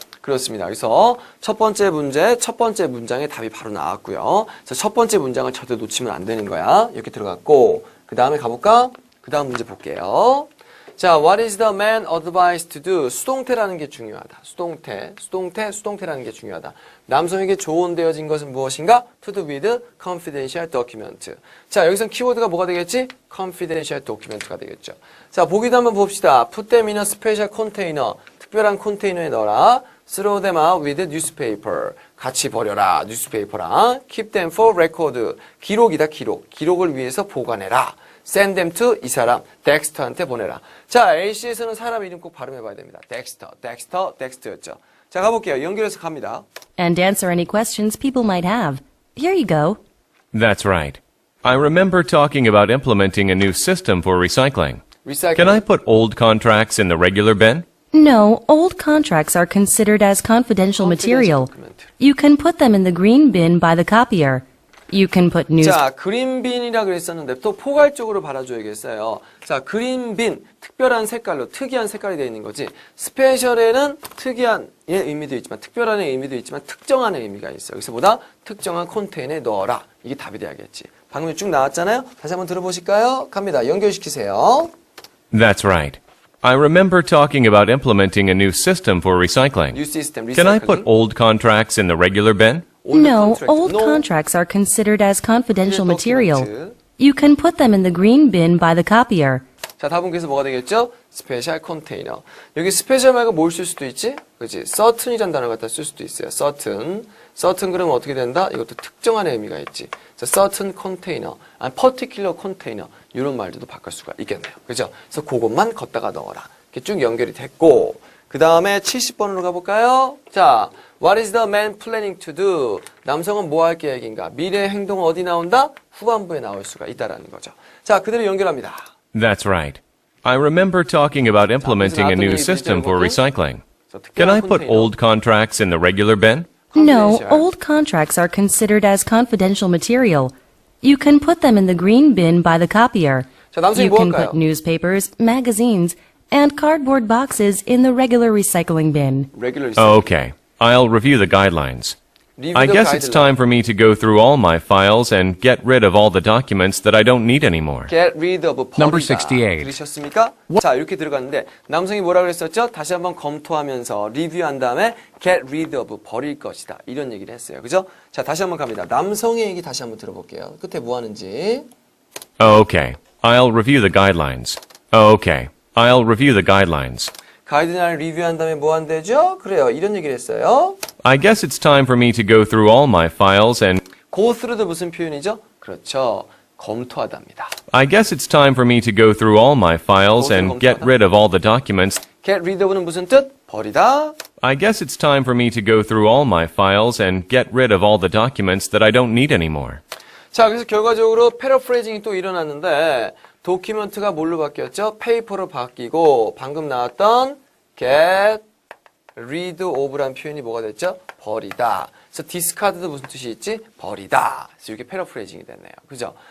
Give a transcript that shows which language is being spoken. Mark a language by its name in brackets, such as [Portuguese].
[Korean] 그렇습니다. 그래서 첫 번째 문제, 첫 번째 문장에 답이 바로 나왔고요. 그래서 첫 번째 문장을 절대 놓치면 안 되는 거야. 이렇게 들어갔고, 그 다음에 가볼까? 그 다음 문제 볼게요. [English] 자, what is the man advised to do? [Korean] 수동태라는 게 중요하다. 수동태라는 게 중요하다. 남성에게 조언되어진 것은 무엇인가? [English] To do with confidential document. [Korean] 자, 여기서 키워드가 뭐가 되겠지? [English] confidential document [Korean] 가 되겠죠. 자, 보기도 한번 봅시다. [English] Put them in a special container. [Korean] 특별한 컨테이너에 넣어라. [English] Throw them out with newspaper. [Korean] 같이 버려라. newspaper랑. [English] Keep them for record. [Korean] 기록이다, 기록. 기록을 위해서 보관해라. [English] Send them to [Korean] 이 사람, 덱스터한테 보내라. 자, AC에서는 사람 이름 꼭 발음해 봐야 됩니다. 덱스터였죠. 자, 가볼게요. 연결해서 갑니다. [English] And answer any questions people might have. Here you go. That's right. I remember talking about implementing a new system for recycling. Recycling. Can I put old contracts in the regular bin? No, old contracts are considered as confidential material. document. You can put them in the green bin by the copier. You can put news. [Korean] 자, 그린빈이라 그랬었는데 또 포괄적으로 받아줘야겠어요. 자, 그린빈, 특별한 색깔로, 특이한 색깔이 되어 있는 거지. 스페셜에는 특이한 의미도 있지만, 특별한의 의미도 있지만, 특정한 의미가 있어요. 그래서 보다 특정한 컨테이너에 넣어라. 이게 답이 돼야겠지. 방금 쭉 나왔잖아요. 다시 한번 들어보실까요? 갑니다. 연결시키세요. [English] That's right. I remember talking about implementing a new system for recycling. New system, Can I put recycling. old contracts in the regular bin? Old No, contract. old No. contracts are considered as confidential document. material. You can put them in the green bin by the copier. [Korean] 자, 답은 그래서 뭐가 되겠죠? 스페셜 컨테이너. 여기 스페셜 말고 뭘 쓸 수도 있지? 그렇지? certain이라는 단어 갖다 쓸 수도 있어요. [English] certain. [Korean] certain 그러면 어떻게 된다? 이것도 특정한 의미가 있지. 자, [English] certain container, [Korean] 아니 [English] particular container [Korean] 이런 말들도 바꿀 수가 있겠네요. 그죠? 그래서 그것만 걷다가 넣어라. 이렇게 쭉 연결이 됐고 그 다음에 70번으로 가볼까요? [English] 자, what is the man planning to do? [Korean] 남성은 뭐 할 계획인가? 미래의 행동은 어디 나온다? 후반부에 나올 수가 있다라는 거죠. 자, 그대로 연결합니다. [English] That's right. I remember talking about implementing a new system for recycling. Can I put old contracts in the regular bin? No, old contracts are considered as confidential material. You can put them in the green bin by the copier. [Korean] 자, 남성이 [English] You [Korean] 뭐 [English] can [Korean] 할까요? [English] put newspapers, magazines, and cardboard boxes in the regular recycling bin. regular Okay. I'll review the guidelines. I guess it's time for me to go through all my files and get rid of all the documents that I don't need anymore. get rid of [Korean] 버리다. [English] Number 68. [Korean] 들으셨습니까? 자, 이렇게 들어갔는데 남성이 뭐라 그랬었죠? 다시 한번 검토하면서 리뷰한 다음에 [English] get rid of [Korean] 버릴 것이다. 이런 얘기를 했어요. 그죠? 자, 다시 한번 갑니다. 남성의 얘기 다시 한번 들어볼게요. 끝에 뭐 하는지. [English] Okay. I'll review the guidelines. Okay. I'll review the guidelines. [Korean] 가이드라인을 리뷰한 다음에 뭐 한대죠? 그래요. 이런 얘기를 했어요. [English] I guess it's time for me to go through all my files and go through [Korean] 도 무슨 표현이죠? 그렇죠. 검토하답니다. [English] I guess it's time for me to go through all my files and get rid of all the documents. get rid of [Korean] 는 무슨 뜻? 버리다. [English] I guess it's time for me to go through all my files and get rid of all the documents that I don't need anymore. [Korean] 자, 그래서 결과적으로 패러프레이징이 또 일어났는데 도큐멘트가 뭘로 바뀌었죠? 페이퍼로 바뀌고 방금 나왔던 [English] get rid of [Korean] 란 표현이 뭐가 됐죠? 버리다. 그래서 discard도 무슨 뜻이 있지? 버리다. 그래서 이게 패러프레이징이 됐네요. 그죠?